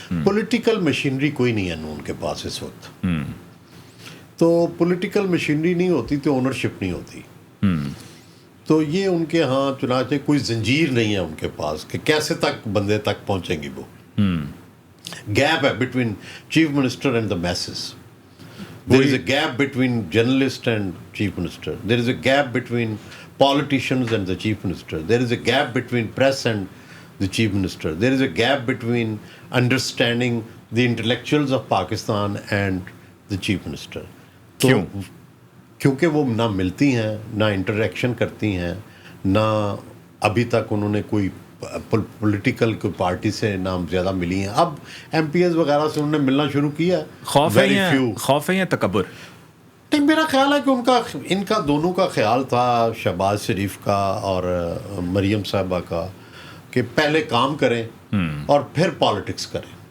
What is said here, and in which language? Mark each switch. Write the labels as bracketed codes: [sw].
[ur] Political machinery کوئی نہیں ہے ان کے پاس اس وقت. تو پولیٹیکل مشینری نہیں ہوتی تو اونرشپ نہیں ہوتی. تو یہ ان کے ہاں چنانچہ کوئی زنجیر نہیں ہے ان کے پاس کہ کیسے تک بندے تک پہنچیں گی وہ. [en] Gap ہے between chief minister and the masses. There is a gap between journalist and chief minister. There is a gap between politicians and the chief minister. There is a gap between press and the chief minister. There is a gap between understanding the intellectuals of Pakistan and the chief minister. [ur] کیوں؟ کیونکہ وہ نہ ملتی ہیں, نہ interaction کرتی ہیں, نہ ابھی تک انہوں نے کوئی پولیٹیکل کوئی پارٹی سے نام زیادہ ملی ہیں. اب ایم پی ایز وغیرہ سے انہوں نے ملنا شروع کیا. خوف ہے یا تکبر؟ نہیں, میرا خیال ہے کہ ان کا دونوں کا خیال تھا, شہباز شریف کا اور مریم صاحبہ کا, کہ پہلے کام کریں اور پھر پالیٹکس کریں.